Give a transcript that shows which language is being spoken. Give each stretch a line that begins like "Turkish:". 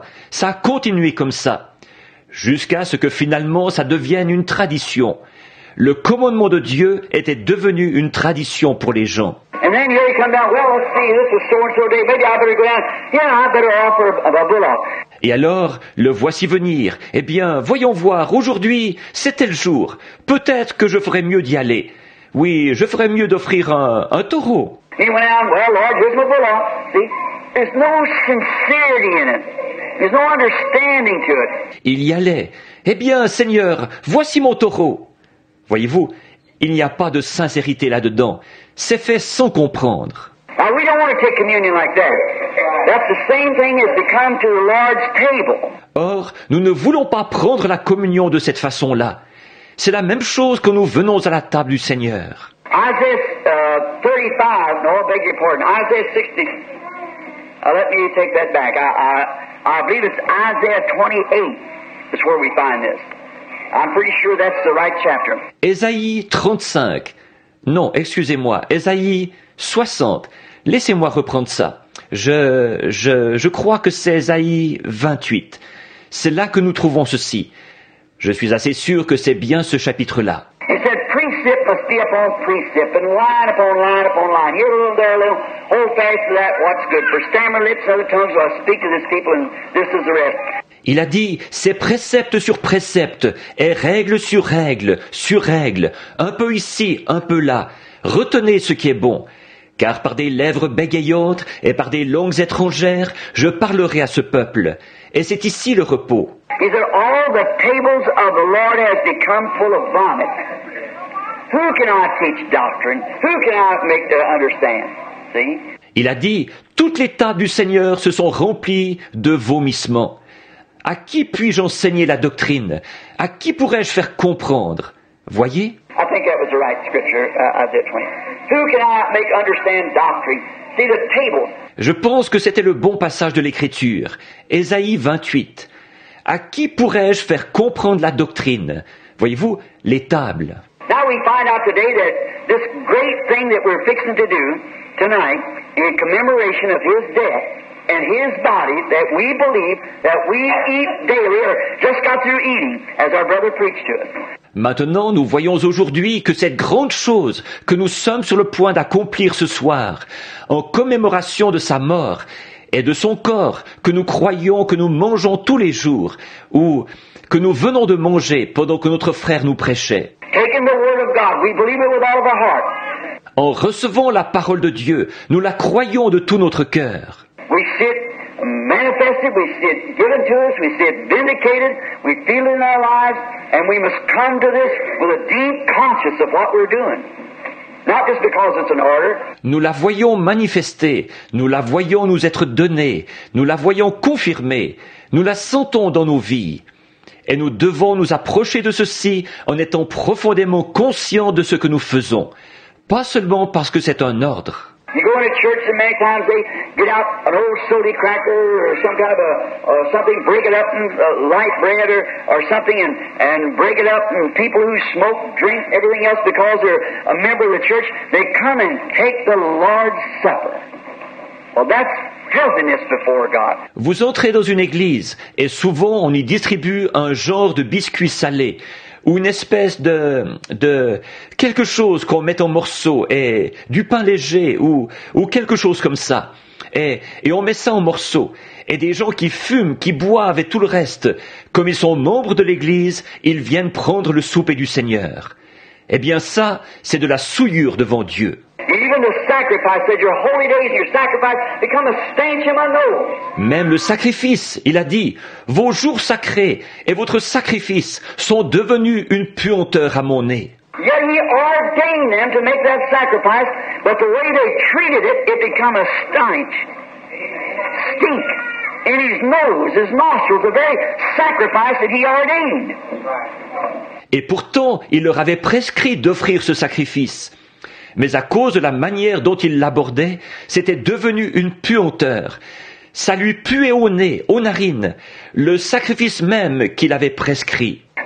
French: Ça a continué comme ça, jusqu'à ce que finalement ça devienne une tradition. Le commandement de Dieu était devenu une tradition pour les gens.
English: And then here you come down, well, let's see, this is so-and-so day, maybe I better go down, I better offer a bullock.
French: Et alors, le voici venir. Eh bien, voyons voir, aujourd'hui, c'est tel jour. Peut-être que je ferais mieux d'y aller. Oui, je ferais mieux d'offrir un taureau.
English: He went out, well, Lord, here's my bullock. See, there's no sincerity in it. There's no understanding to it.
French: Il y allait. Eh bien, Seigneur, voici mon taureau. Voyez-vous, il n'y a pas de sincérité là-dedans. C'est fait sans comprendre.
English: Now, we don't want to take communion like that. That's the same thing as to come to the Lord's table.
French: Or, nous ne voulons pas prendre la communion de cette façon-là. C'est la même chose que nous venons à la table du Seigneur.
English: Isaiah 35, no, I beg your pardon, Isaiah 60. Let me take that back. I believe it's Isaiah 28 is where we find this. I'm pretty sure that's the right chapter.
French: Ésaïe 35. Non, excusez-moi, Ésaïe 60. Laissez-moi reprendre ça. Je crois que c'est Ésaïe 28. C'est là que nous trouvons ceci. Je suis assez sûr que c'est bien ce chapitre-là.
English: It said, precept must be upon precept, and line upon line upon line. Here a little, there a little. Hold fast to that, what's good. For stammer lips and other tongues will I speak to this people, and this is the rest.
French: Il a dit, c'est précepte sur précepte, et règle sur règle, sur règle, un peu ici, un peu là. Retenez ce qui est bon. Car par des lèvres bégayantes et par des langues étrangères, je parlerai à ce peuple. Et c'est ici le repos.
English: He said, all the tables of the Lord has become full of vomit. Who can I teach doctrine? Who can I make to understand? See?
French: Il a dit, toutes les tables du Seigneur se sont remplies de vomissements. À qui puis-je enseigner la doctrine? À qui pourrais-je faire comprendre? Voyez?
English: I think that was the right scripture, Isaiah 20. Who can I make understand doctrine? See the tables.
French: Je pense que c'était le bon passage de l'Écriture. Ésaïe 28. À qui pourrais-je faire comprendre la doctrine? Voyez-vous, les tables.
English: Now we find out today that this great thing that we're fixing to do tonight in commemoration of His death and His body that we believe that we eat daily or just got through eating as our brother preached to us.
French: Maintenant, nous voyons aujourd'hui que cette grande chose que nous sommes sur le point d'accomplir ce soir, en commémoration de sa mort et de son corps que nous croyons que nous mangeons tous les jours, ou que nous venons de manger pendant que notre frère nous prêchait.
English: Taking the word of God, we believe it with all of our heart.
French: En recevant la parole de Dieu, nous la croyons de tout notre cœur.
English: We see it manifested, we see it given to us, we see it vindicated, we feel it in our lives, and we must come to this with a deep conscience of what we're doing. Not just because it's an order.
French: Nous la voyons manifester, nous la voyons nous être donnée, nous la voyons confirmée, nous la sentons dans nos vies. Et nous devons nous approcher de ceci en étant profondément conscients de ce que nous faisons. Pas seulement parce que c'est un ordre.
English: You go into church and many times they get out an old soda cracker or some kind of something, break it up in light bread or something and break it up, and people who smoke, drink, everything else because they're a member of the church, they come and take the Lord's Supper. Well, that's filthiness before God.
French: Vous entrez dans une église et souvent on y distribue un genre de biscuit salé ou une espèce de quelque chose qu'on met en morceaux et du pain léger ou quelque chose comme ça. Et on met ça en morceaux. Et des gens qui fument, qui boivent et tout le reste, comme ils sont membres de l'église, ils viennent prendre le souper du Seigneur. Eh bien ça, c'est de la souillure devant Dieu.
English: Even the sacrifice said your holy days and your sacrifice become a stench in my nose.
French: Même le sacrifice, il a dit, vos jours sacrés et votre sacrifice sont devenus une puanteur à mon nez.
English: Yet he ordained them to make that sacrifice, but the way they treated it, it become a stench. Stink. In his nose, his nostrils, the very sacrifice that he ordained.
French: Et pourtant, il leur avait prescrit d'offrir ce sacrifice. Mais à cause de la manière dont il l'abordait, c'était devenu une puanteur. Ça lui puait au nez, aux narines, le sacrifice même qu'il avait prescrit.